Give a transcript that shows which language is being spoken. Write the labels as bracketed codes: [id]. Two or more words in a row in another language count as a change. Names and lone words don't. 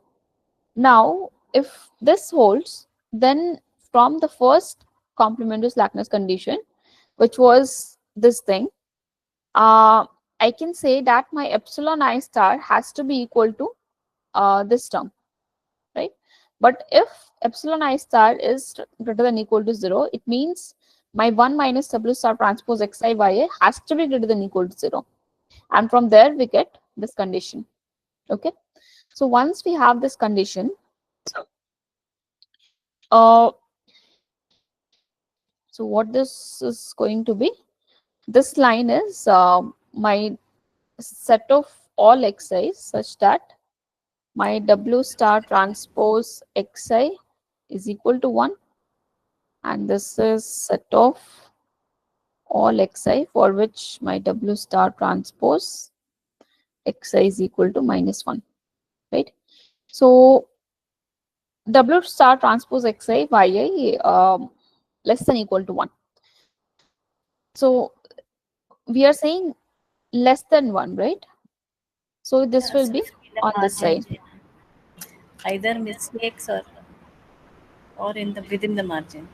[en] Now, if this holds, then from the first complementary slackness condition, which was this thing, I can say that my epsilon I star has to be equal to this term, right? But if epsilon I star is greater than equal to 0, it means my 1 minus W star transpose xi yi has to be greater than equal to 0. And from there, we get this condition. Okay. So once we have this condition, uh, so what this is going to be, this line is my set of all xi such that my W star transpose xi is equal to 1, and this is set of all xi for which my W star transpose xi is equal to minus 1, right? So W star transpose xi yi less than equal to 1. So we are saying less than 1, right? So this Yeah, will so be in the on this margin, side. either mistakes or in the within the margin.